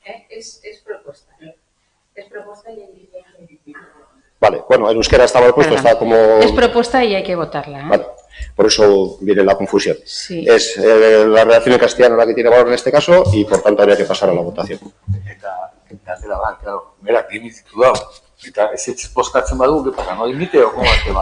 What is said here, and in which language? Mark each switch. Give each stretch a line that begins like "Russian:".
Spanish: Es propuesta. Es propuesta y hay... Vale, bueno, en euskera estaba el puesto, está como... Es propuesta y hay que votarla, ¿eh? Vale, por eso viene la confusión. Sí. Es la redacción en castellano la que tiene valor en este caso y por tanto habría que pasar a la votación.
Basque: Eta zera da, claro, berak dimititu dago. Eta ez postatzen badu,
Spanish: ¿qué pasa? ¿No dimite o cómo es que va?